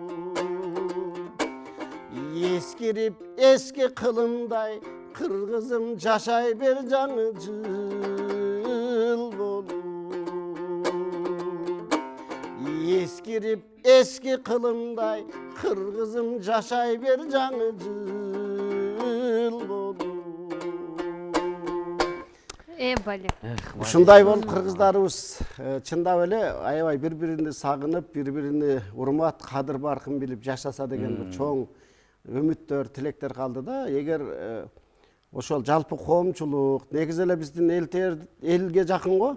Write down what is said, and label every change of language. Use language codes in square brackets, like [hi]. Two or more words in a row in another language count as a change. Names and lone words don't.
[ky] Эскирип эски кылымдай кыргызым жашай бир жаңы жыл болуп. Эскирип эски кылымдай кыргызым жашай бир жаңы жыл болуп. Бали. Ушундай болуп кыргыздарыбыз чындап эле аябай бири-биrini сагынып, бири-биrini урмат, кадыр баркын билип жашаса деген бир чоң үмүттөр, тилектер калды да. Эгер ошол жалпы коомчулук негизи эле биздин элге жакын го.